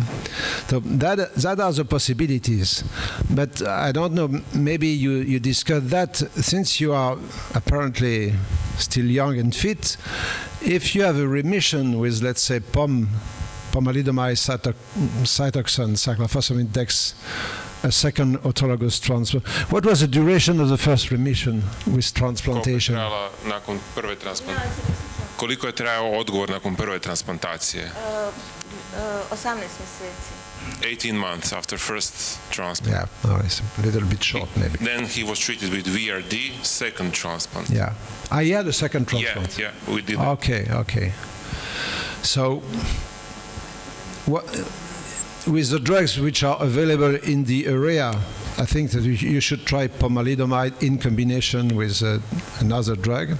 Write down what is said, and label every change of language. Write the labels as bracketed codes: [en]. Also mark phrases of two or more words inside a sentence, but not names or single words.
[en] So that are the possibilities. But I don't know, maybe you discussed that, since you are apparently still young and fit, if you have a remission with, let's say, pomalidomide, cytoxan, cyclophosphamide, dex, a second autologous transplant. What was the duration of the first remission with transplantation? [hr] Koliko je trajao odgovor nakon prve transplantacije? 18 mjeseci. [en] 18 months after first transplant. Yeah, no, it's a little bit short maybe. Then he was treated with VRD, second transplant. Yeah. He had a second transplant? Yeah, we did that. Okay. So, with the drugs which are available in the area, I think that you should try pomalidomide in combination with another drug.